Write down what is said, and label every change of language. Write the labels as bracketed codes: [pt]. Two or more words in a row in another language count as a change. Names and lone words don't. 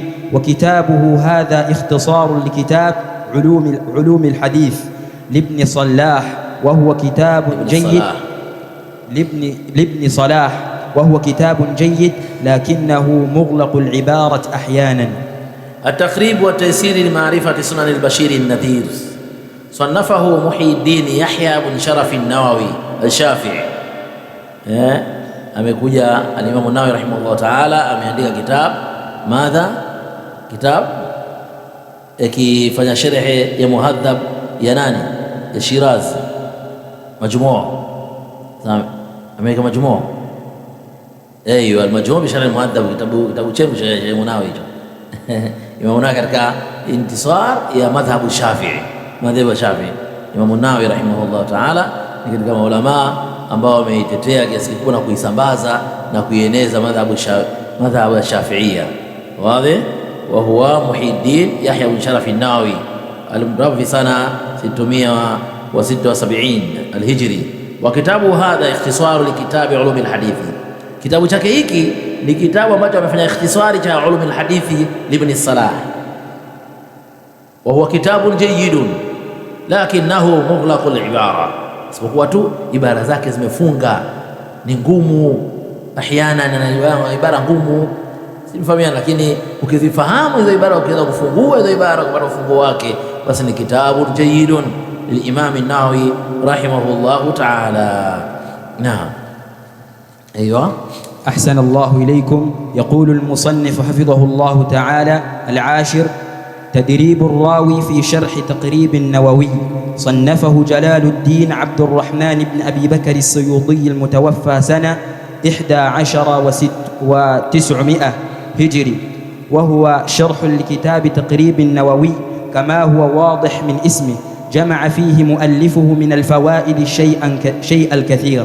[ar] وكتابه هذا اختصار لكتاب علوم الحديث لابن صلاح، وهو كتاب جيد لابن صلاح، وهو كتاب جيد لكنه مغلق العبارة أحيانا. التقريب والتيسير لمعرفة سنن البشير النذير، صنفه محي الدين يحيى بن شرف النووي الشافعي. [sw] amekuja al-Imam an-Nawawi [ar] رحمه الله تعالى [sw] ameandika [ar] كتاب ماذا, [sw] kitab ikifanya sharhi ya muhadhab ya nani, ya Shirazi, majmuu. Ameweka majmuu al-majmuu bi sharh al-muhadhab, kitabu chenu cha Imam an-Nawawi hicho. Imam an-Nawawi katika intisar ya madhhabu Shafi'i, madhhabu Shafi'i. Imam an-Nawawi [ar] رحمه الله تعالى [sw] ni katika maulama ambao wameitetea kiasi kikubwa na kuisambaza na kuieneza madhhabu ya Shafi'ia. Wazi. [ar] وهو محيي الدين يحيى بن شرف النووي المتوفى سنة 676 الهجري. وكتابه هذا اختصار لكتاب علوم الحديث, [sw] kitabu chake hiki ni kitabu ambacho amefanya ikhtisari cha ulum al-hadith ibn Salah. [ar] وهو كتاب جيد لكنه مغلق العبارة, [sw] isipokuwa tu ibara zake zimefunga, ni ngumu ahyana, na ibara ngumu simfahamiana, lakini ukizifahamu hizo ibara, ukiweza kufungua hizo ibara kupata ufunguo wake, basi ni kitabu jayyidun [ar] للإمام النووي رحمه الله تعالى. نعم. أيوة. أحسن الله إليكم. يقول المصنف حفظه الله تعالى: العاشر: تدريب الراوي في شرح تقريب النووي، صنفه جلال الدين عبد الرحمن بن أبي بكر السيوطي، المتوفى سنة 11 و900 هجري، وهو شرح لكتاب تقريب النووي كما هو واضح من اسمه، جمع فيه مؤلفه من الفوائد شيء الكثير.